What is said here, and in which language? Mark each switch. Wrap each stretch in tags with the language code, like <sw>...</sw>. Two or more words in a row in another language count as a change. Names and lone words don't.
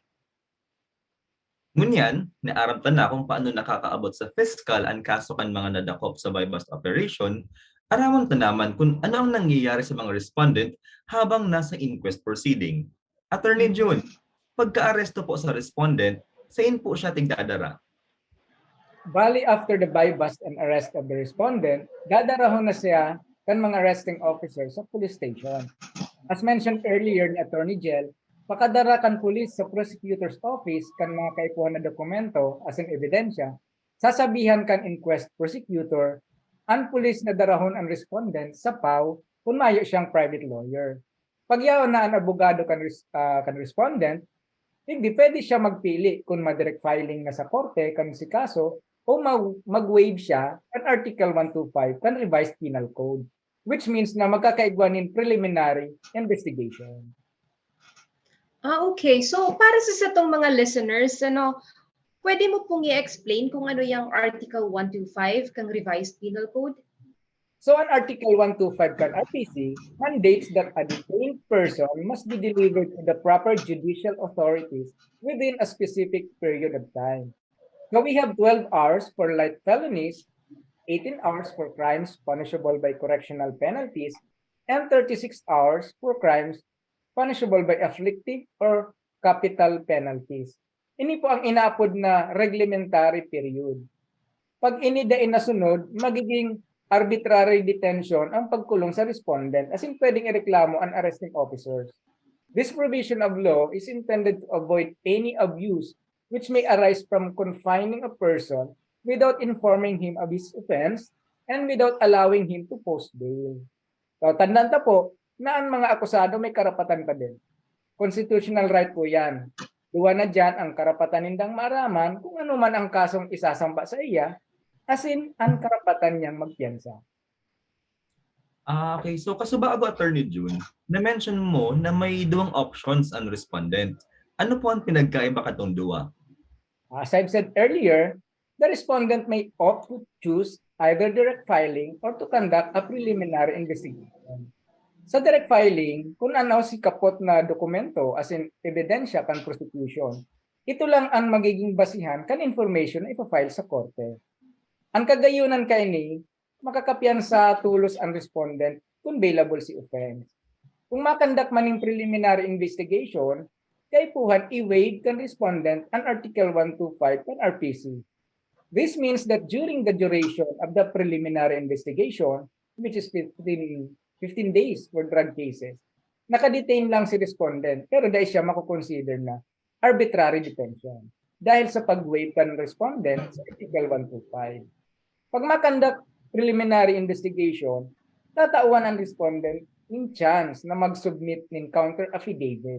<bik>Ngunyan, naaramtan na kung paano nakakaabot sa fiscal ang kaso kan mga nadakop sa</bik> <en>bypass operation,</en> <bik>araman ta naman kung ano ang nangyayari sa mga respondent habang nasa</bik> <en>inquest proceeding.</en> <bik>Attorney June, pagka-aresto po sa respondent, saan po siya tigdadara? Bali,</bik> <en>after the bypass and arrest of the respondent,</en> <bik>dadarahon na siya kan mga</bik> <en>arresting officers</en> <bik>sa</bik> <en>police station. As mentioned earlier</en> <bik>ni Attorney Jel, pakadara kan police sa</bik> <en>prosecutor's office</en> <bik>kan mga kaipuhan na dokumento as in ebidensya, sasabihan kan</bik> <en>inquest prosecutor,</en> <bik>ang police na darahon ang respondent sa PAW kung mayo siyang</bik> <en>private lawyer.</en> <bik>Pagyaw na ang abogado kan respondent, hindi pwede siya magpili kung ma-</bik> <en>direct filing</en> <bik>na sa korte kan si kaso o mag-waive siya kan Article 125 kan Revised Penal Code,</bik> <en>which means</en> <bik>na magkakaigwanin</bik> <en>preliminary investigation. Okay.</en> <bik>So, para sa itong mga listeners, pwede mo pong i-explain kung ano yung Article 125 kang Revised Penal Code?</bik> <en>So, an Article 125 kan RPC mandates that a detained person must be delivered to the proper judicial authorities within a specific period of time. Now, we have 12 hours for light felonies, 18 hours for crimes punishable by correctional penalties, and 36 hours for crimes punishable by afflictive or capital penalties.</en> <bik>Ini po ang inaapod na reglementary period. Pag inidain na sunod, magiging</bik> <en>arbitrary detention</en> <bik>ang pagkulong sa respondent, as in pwedeng ireklamo ang</bik> <en>arresting officers. This provision of law is intended to avoid any abuse which may arise from confining a person without informing him of his offense and without allowing him to post bail.</en> <bik>So, tandaan ta po na ang mga akusado may karapatan pa din.</bik> <en>Constitutional right</en> <bik>po yan. Duwa na dyan ang karapatan nindang maaraman kung ano man ang kasong isasamba sa iya, as in ang karapatan niyang magpiyansa. Okay, so kasubago Attorney June, na-mention mo na may duwang options ang respondent. Ano po ang pinagkaiba katong duwa?</bik> <en>As I've said earlier, the respondent may opt to choose either direct filing or to conduct a preliminary investigation.</en> <bik>Sa</bik> <en>direct filing,</en> <bik>kung ano si kapot na dokumento as in ebidensya kan prosecution, ito lang ang magiging basihan kan information na ipafile sa korte. Ang kagayunan kay ni, makakapiyansa tulos ang respondent kung bailable si offense. Kung makandak man ng</bik> <en>preliminary investigation,</en> <bik>kay puhan i-waive kan respondent ang Article 125 kan RPC.</bik> <en>This means that during the duration of the preliminary investigation, which is 15 days for drug cases,</en> <bik>nakadetain lang si respondent pero dahil siya makukonsider na</bik> <en>arbitrary detention</en> <bik>dahil sa pag-waive kan respondent sa Article 125. Pag makandak</bik> <en>preliminary investigation,</en> <bik>tatawan ang respondent ng chance na mag-submit ng</bik> <en>counter affidavit.</en>